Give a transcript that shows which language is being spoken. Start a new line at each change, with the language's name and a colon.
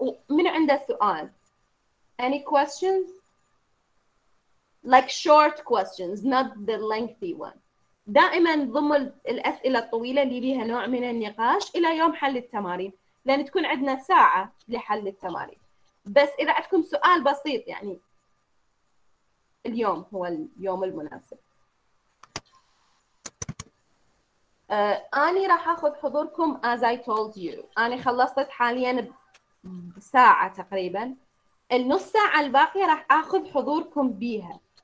Arabic: منو عنده سؤال؟
English: any questions like short questions not the lengthy one.
Arabic: دائما ضمن الاسئله الطويله اللي بيها نوع من النقاش الى يوم حل التمارين، لان تكون عندنا ساعه لحل التمارين، بس اذا عندكم سؤال بسيط يعني اليوم هو اليوم المناسب. أنا راح أخذ حضوركم
English: as I told you.
Arabic: أنا خلصت حاليا بساعة تقريبا، النص ساعة الباقية راح أخذ حضوركم بيها.